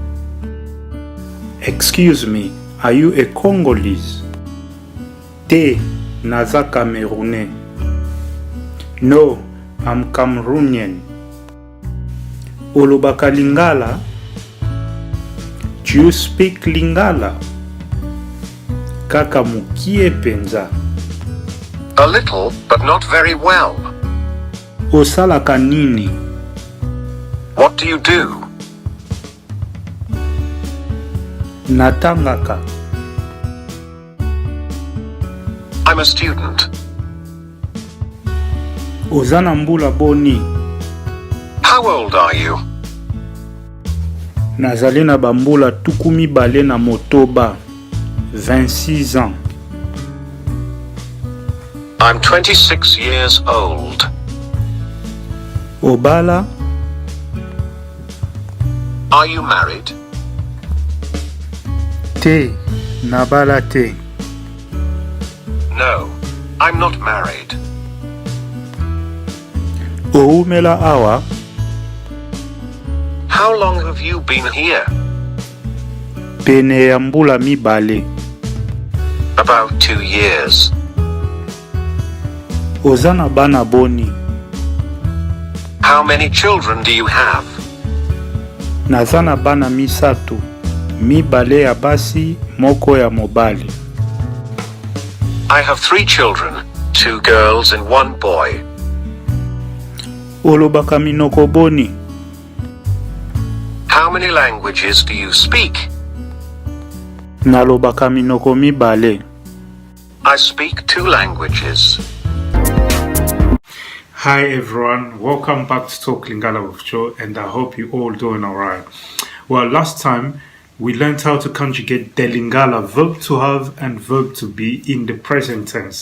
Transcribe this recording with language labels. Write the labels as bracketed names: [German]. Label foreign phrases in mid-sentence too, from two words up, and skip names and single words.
[English] Excuse me, are you a Congolese? [Lingala] Te, naza Camerounais. [English] No, I'm Cameroonian. [Lingala] Olobaka Lingala? [English] Do you speak Lingala? [Lingala] Kaka mukie penza. [English] A little, but not very well. [Lingala] Osalaka nini? [English] What do you do? [Lingala] Natangaka. [English] I'm a student. [Lingala] Ozana mbula boni. [English] How old are you? [Lingala] Nazali na bambula tukumi bale na motoba. [French] 26 ans. [English] I'm 26 years old. [Lingala] Obala? [English] Are you married? [Lingala] Te, nabala te. [English] No, I'm not married. [Lingala] Oumela awa? [English] How long have you been here? [Lingala] Pene ya mbula mibale. [English] About 2 years. [Lingala] Ozana bana boni. [English] How many children do you have? [Lingala] Nazana bana misato. Mibale ya basi, moko ya mobali. [English] I have 3 children, 2 girls and 1 boy. [Lingala] Olobaka minoko boni. [English] How many languages do you speak? [Lingala] Nalobaka minoko mibale. [English] I speak 2 languages. Hi everyone, welcome back to Talk Lingala with Joe, and I hope you all doing alright. Well, last time we learned how to conjugate the Lingala verb to have and verb to be in the present tense.